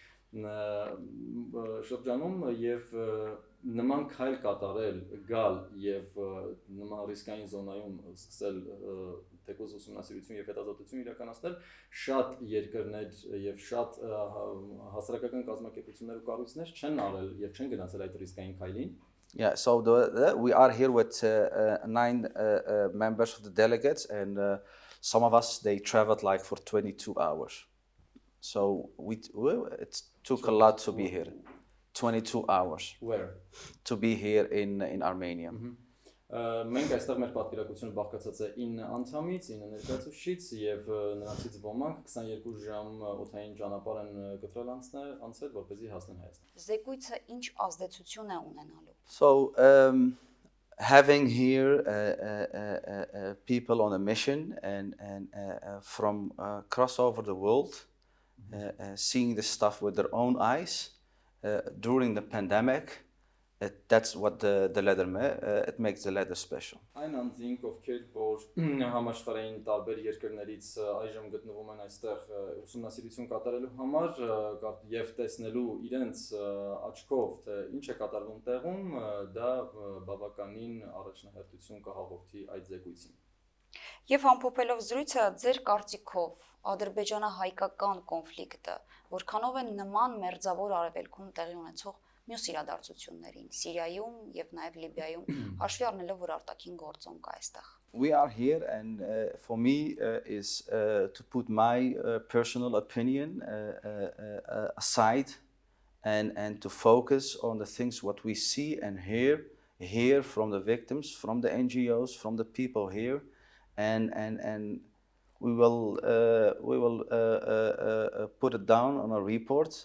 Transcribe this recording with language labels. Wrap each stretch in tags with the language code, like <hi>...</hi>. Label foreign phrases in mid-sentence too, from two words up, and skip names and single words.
<hy>շրջանում եւ նման քայլ կատարել, գալ եւ նման ռիսկային զոնայում սկսել թեկուզ ուսումնասիրություն եւ հետազոտություն իրականացնել շատ երկրներ եւ շատ հասարակական կազմակերպություններ ու կառույցներ չեն արել եւ չեն գնացել այդ ռիսկային քայլին.</hy> <en>Yeah, so we are here with 9 members of the delegates, and some of us, they traveled like for 22 hours. So it took a lot to be here. 22 hours. Where? To be here in Armenia.</en> <hy>Մենք այստեղ մեր պատվիրակությունը բաղկացած է 9 անդամից, 9 ներկայացուցիչից եւ նրանցից ոմանք 22 ժամ օդային ճանապարհ են կտրել անցել, որպեսզի հասնեն Հայաստան։ Զեկույցը ինչ ազդեցություն է ունենալու։</hy> <en>So having here people on a mission and from across over the world, seeing this stuff with their own eyes during the pandemic, that's what the letter it makes the letter special.</en> <hy>Այն անձինք, ովքեր որ համաշխարհային տարբեր երկրներից այժմ գտնվում են այստեղ ուսումնասիրություն կատարելու համար եւ տեսնելու իրենց աչքով թե ինչ է կատարվում տեղում, դա բավականին առաջնահերթություն կհաղորդի այդ զեկույցին։ Եվ ամփոփելով զրույցը, ձեր կարծիքով ադրբեջանա-հայկական կոնֆլիկտը որքանով է նման մերձավոր արևելքում տեղի ունեցող մյուս իրադարձություններին, Սիրիայում եւ նաեւ Լիբիայում, հաշվի առնելով որ արտաքին գործոն կա այստեղ։</hy> <en>We are here, and for me is to put my personal opinion aside and to focus on the things what we see and hear from the victims, from the NGOs, from the people here, and we will put it down on a report.</en>